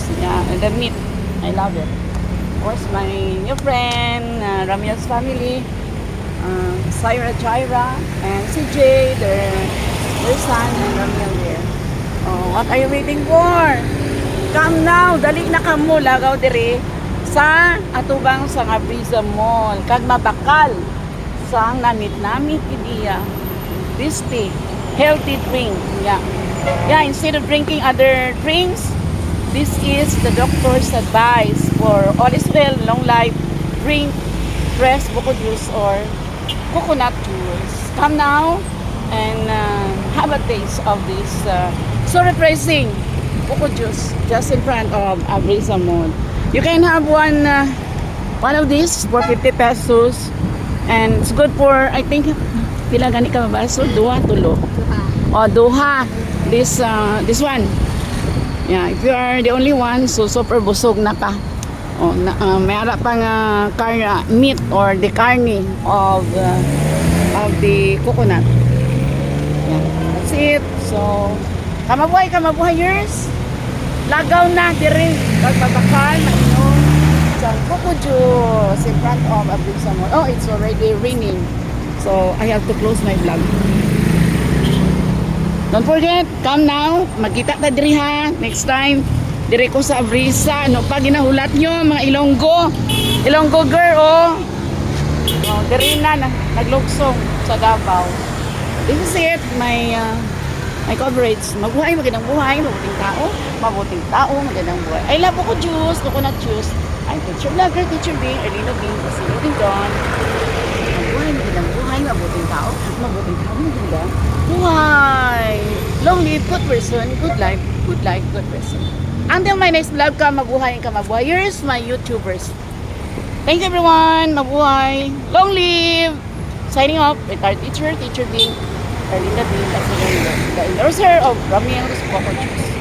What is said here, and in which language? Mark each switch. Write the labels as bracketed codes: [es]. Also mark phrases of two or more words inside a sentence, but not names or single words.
[en] Yeah, and the meat, I love it. Of course, my new friend, Ramil's family, Syra Jaira, and CJ, their son, and Ramil here. Oh, what are you waiting for? Come now, [hil] dali na kamo, lagaw diri sa atubang sa Abrisa Mall. Kag mabakal sa namit-namit idiya. [en] Tasty, healthy drink. Yeah, instead of drinking other drinks, this is the doctor's advice for all is well, long life. Drink fresh Boko juice or coconut juice. Come now and have a taste of this so refreshing Boko juice just in front of Abrisa Mall. You can have one of these for 50 pesos, and it's good for, I think, [hil] pila gani ka baso? Duha, tulo. O, duha. [en] This one. Yeah, if you are the only one, so super [hil] busog na ka. [en] Oh, [hil] may ara pang [en] meat or the carne of the coconut. Yeah, that's it. So, kamabuhayers. [hil] Lagaw na diri kag mabakal mainom sa [en] Boko juice in front of Abrisa Mall. Oh, it's already raining. So, I have to close my vlog. Don't forget, come now. [hil] Magkita ta diri ha. [en] Next time, [hil] diri ko sa Abrisa. Ano pa ginahulat nyo, mga Ilonggo. [en] Ilonggo girl, oh. [hil] Oh, diri na, naglugsong sa Davao. [en] This is it, my coverage. [tl] Mabuhay, magandang buhay. Mabuting tao, magandang buhay. [en] I love Boko juice, coconut juice. I'm teacher vlogger, teacher being Erlinda being Basilio Rindon. [tl] Mabuhay, magandang buhay. Mabuting tao, magandang buhay. [en] Long live, good person, good life, good person. Until my next vlog, kamabuhay and kamabuhayers, my YouTubers. Thank you everyone, mabuhay, long live. Signing off, retired teacher being Erlinda being Basilio Rindon, the endorser of Ramil's Boko Juice.